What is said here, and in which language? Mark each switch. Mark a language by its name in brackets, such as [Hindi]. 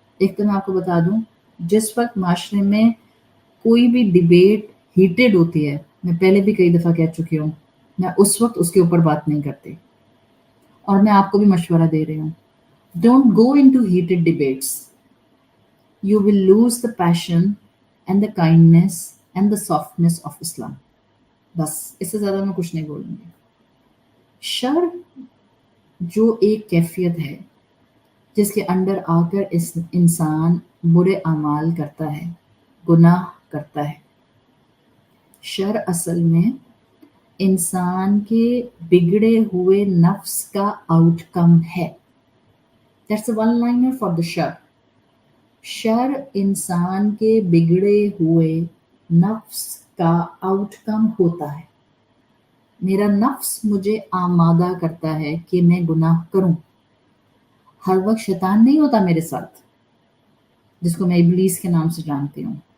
[Urdu] ایک تو میں آپ کو بتا دوں, جس وقت معاشرے میں کوئی بھی ڈیبیٹ ہیٹڈ ہوتی ہے, میں پہلے بھی کئی دفعہ کہہ چکی ہوں, میں اس وقت اس کے اوپر بات نہیں کرتی, اور میں آپ کو بھی مشورہ دے رہی ہوں, [English] Don't go into heated debates. You will lose the passion and the kindness and the softness of Islam. [Urdu] بس اس سے زیادہ میں کچھ نہیں بولوں گی. شر جو ایک کیفیت ہے جس کے اندر آ کر اس انسان برے اعمال کرتا ہے, گناہ کرتا ہے. شر اصل میں انسان کے بگڑے ہوئے نفس کا آؤٹ کم ہے. [English] That's the one liner for the شر. [Urdu] شر انسان کے بگڑے ہوئے نفس کا آؤٹ کم ہوتا ہے. میرا نفس مجھے آمادہ کرتا ہے کہ میں گناہ کروں. ہر وقت شیطان نہیں ہوتا میرے ساتھ, جس کو میں ابلیس کے نام سے جانتی ہوں.